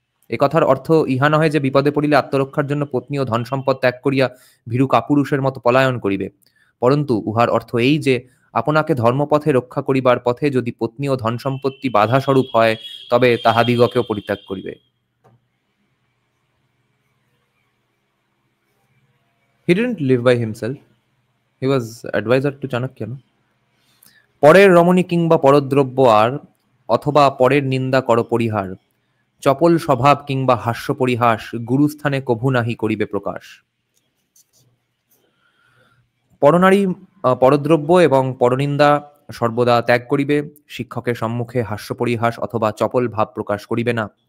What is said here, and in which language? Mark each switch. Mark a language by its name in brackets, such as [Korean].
[Bangla] এ কথার অর্থ ইহা নহে যে বিপদে পড়িলে আত্মরক্ষার জন্য পত্নী ও ধন সম্পদ ত্যাগ করিয়া ভীরু কাপুরুষের মতো পলায়ন করিবে, পরন্তু উহার অর্থ এই যে আপনাকে ধর্মপথে রক্ষা করিবার পথে যদি পত্নী ও ধন সম্পত্তি বাধা স্বরূপ হয়, তবে তাহাদিগকেও পরিত্যাগ করিবে। [English] He didn't live by himself. He was advisor to Chanakya, no? [Bangla] পরের রমণী কিংবা পরদ্রব্য আর, অথবা পরের নিন্দা কর পরিহার, চপল স্বভাব কিংবা হাস্য পরিহাস, গুরুস্থানে কভু নাহি করিবে প্রকাশ। পরনারী, পরদ্রব্য এবং পরনিন্দা সর্বদা ত্যাগ করিবে, শিক্ষকের সম্মুখে হাস্য পরিহাস অথবা চপল ভাব প্রকাশ করিবে না।